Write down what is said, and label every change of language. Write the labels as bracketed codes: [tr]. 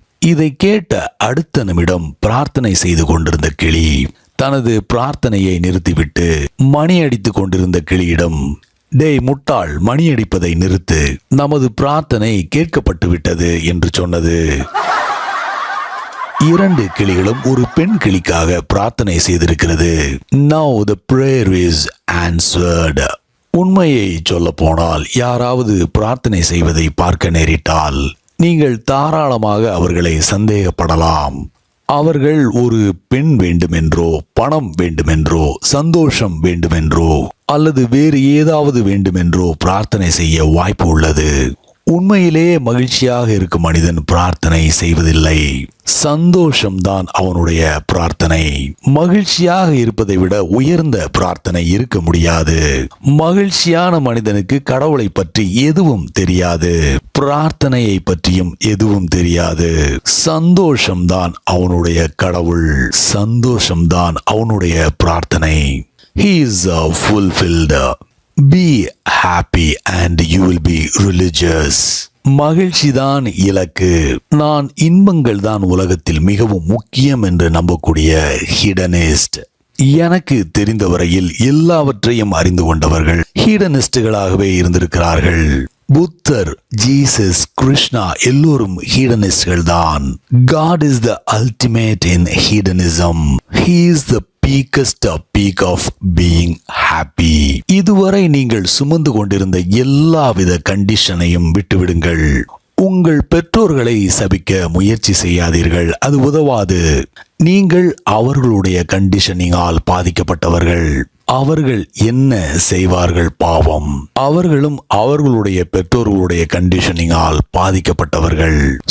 [ta] இதை கேட்ட அடுத்த நிமிடம் பிரார்த்தனை செய்து கொண்டிருந்த கிளி தனது பிரார்த்தனையை நிறுத்திவிட்டு மணி அடித்துக் கொண்டிருந்த கிளியிடம், டேய் முட்டாள், மணி அடிப்பதை நிறுத்து, நமது பிரார்த்தனை கேட்கப்பட்டு விட்டது என்று சொன்னது. 2 கிளிகளும் ஒரு பெண் கிளிக்காக பிரார்த்தனை செய்திருக்கிறது. [en] Now the prayer is answered. [ta] உண்மையை சொல்ல போனால், யாராவது பிரார்த்தனை செய்வதை பார்க்க நேரிட்டால் நீங்கள் தாராளமாக அவர்களை சந்தேகப்படலாம். அவர்கள் ஒரு பெண் வேண்டுமென்றோ, பணம் வேண்டுமென்றோ, சந்தோஷம் வேண்டுமென்றோ, அல்லது வேறு ஏதாவது வேண்டுமென்றோ பிரார்த்தனை செய்ய வாய்ப்பு உள்ளது. உண்மையிலேயே மகிழ்ச்சியாக இருக்கும் மனிதன் பிரார்த்தனை செய்வதில்லை. சந்தோஷம்தான் அவனுடைய பிரார்த்தனை. மகிழ்ச்சியாக இருப்பதை விட உயர்ந்த பிரார்த்தனை இருக்க முடியாது. மகிழ்ச்சியான மனிதனுக்கு கடவுளை பற்றி எதுவும் தெரியாது, பிரார்த்தனையை பற்றியும் எதுவும் தெரியாது. சந்தோஷம்தான் அவனுடைய கடவுள், சந்தோஷம்தான் அவனுடைய பிரார்த்தனை. [en] He is fulfilled. Be happy and you will be religious. [ta] மகிழ்ச்சிதான் இலக்கு. நான் இன்பங்கள் தான் உலகத்தில் மிகவும் முக்கியம் என்று நம்பக்கூடிய ஹிடனிஸ்ட். எனக்கு தெரிந்தவரையில் எல்லாவற்றையும் அறிந்து கொண்டவர்கள் ஹீடனிஸ்டுகளாகவே இருந்திருக்கிறார்கள். புத்தர், ஜீசஸ், கிருஷ்ணா எல்லோரும் ஹீடனிஸ்ட்கள் தான். [en] God is the ultimate in hedonism. He is the peakest peak of being happy. [ta] இதுவரை நீங்கள் சுமந்து கொண்டிருந்த எல்லாவித கண்டிஷனையும் விட்டுவிடுங்கள். உங்கள் பெற்றோர்களை சபிக்க முயற்சி செய்யாதீர்கள், அது உதவாது. நீங்கள் அவர்களுடைய கண்டிஷனிங்கால் பாதிக்கப்பட்டவர்கள். அவர்கள் என்ன செய்வார்கள் பாவம். அவர்களும் அவர்களுடைய பெற்றோர்களுடைய கண்டிஷனிங்கால் பாதிக்கப்பட்டவர்கள்.